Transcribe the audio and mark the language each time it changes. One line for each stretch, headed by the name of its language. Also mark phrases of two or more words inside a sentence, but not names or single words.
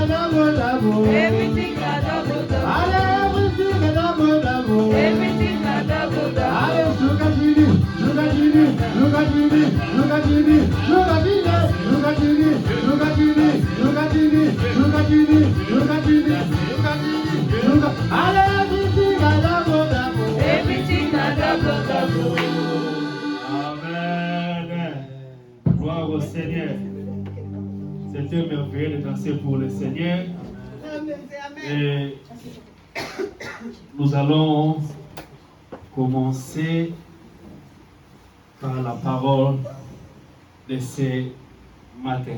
English: double double. Everything a double double. Everything a double double. Everything a double double.
French: Allez,
English: Sugar Gini, Sugar Gini, Sugar Gini, Sugar Gini, Sugar Gini, Sugar Gini, Sugar Gini, Sugar Gini, Sugar Gini, Sugar Gini, Sugar Gini, Sugar.
French: Allez,
English: everything a double double. Everything a double double.
French: Amen. Gloire au Seigneur. C'était merveilleux de danser pour le Seigneur. Et nous allons commencer par la parole de ce matin.